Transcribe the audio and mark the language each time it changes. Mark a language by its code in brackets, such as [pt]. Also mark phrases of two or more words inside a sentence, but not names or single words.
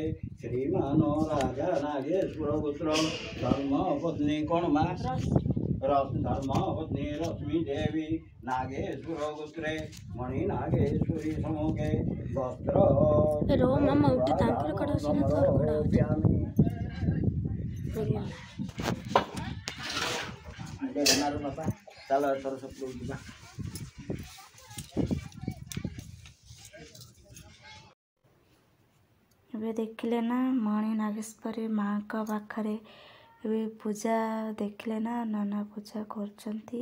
[sa] श्रीमान राजा नागेश्वर पुत्र धर्मपत्नी कोणमा धर्मपत्नी रश्मि देवी नागेश्वर गोत्रे मणिनागेश्वरी सम्मुखे वस्त्र [or] ବାପା ଚାଲ ଏଥର ସବୁ ଯିବା। ଏବେ ଦେଖିଲେ ନା ମଣି ନାଗେଶ୍ୱରୀ ମାଙ୍କ ପାଖରେ ଏବେ ପୂଜା ଦେଖିଲେ ନା ନନା ପୂଜା କରୁଛନ୍ତି।